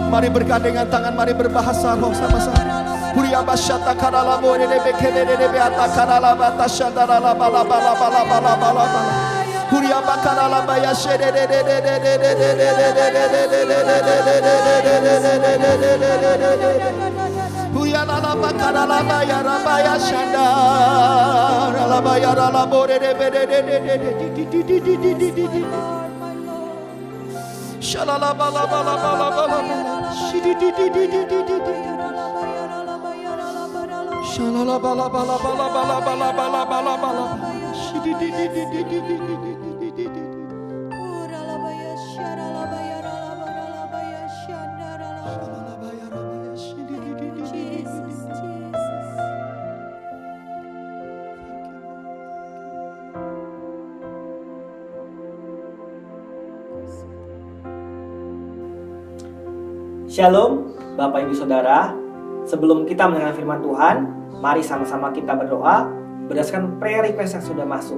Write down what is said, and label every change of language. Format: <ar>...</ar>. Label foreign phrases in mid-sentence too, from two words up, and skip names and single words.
<id>bergandengan tangan, mari berbahasa roh sama-sama. Huria basyata karala more de bekele de beata karala bata shandara la bala bala bala bala bala bala. Huria bakarala baya shere de de de de de de de de de. Huria la bakarala baya rabaya shandara la baya la more de de de de de. Shalala bala bala bala bala. Shidi di di di di di di. Shalala bala bala bala bala bala bala bala bala. Shidi di di di di di di di di di di. Shalala baya rabaya shidi di di di di. Shalom, Bapak Ibu Saudara. Sebelum kita mendengar firman Tuhan, mari sama-sama kita berdoa berdasarkan</id> <en>prayer request</en> <id>yang sudah masuk.</id>